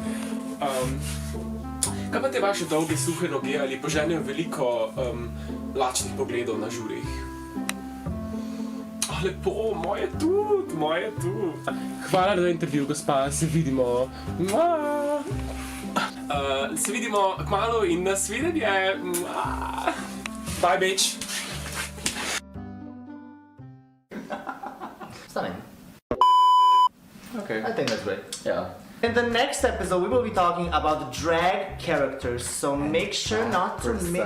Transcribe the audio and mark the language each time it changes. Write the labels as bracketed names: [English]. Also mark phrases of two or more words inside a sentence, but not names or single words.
[Slovenian] Kaj pa te vaše dolge, suhe noge ali poženejo veliko lačnih pogledov na žurih? Lepo, moje tudi, moje tudi. Hvala za intervju, gospa, se vidimo. Se vidimo kmalu in nasvidenje. [English] Bye, bitch. Stunning. Okay. I think that's great. Yeah. In the next episode, we will be talking about drag characters, so make sure not to miss.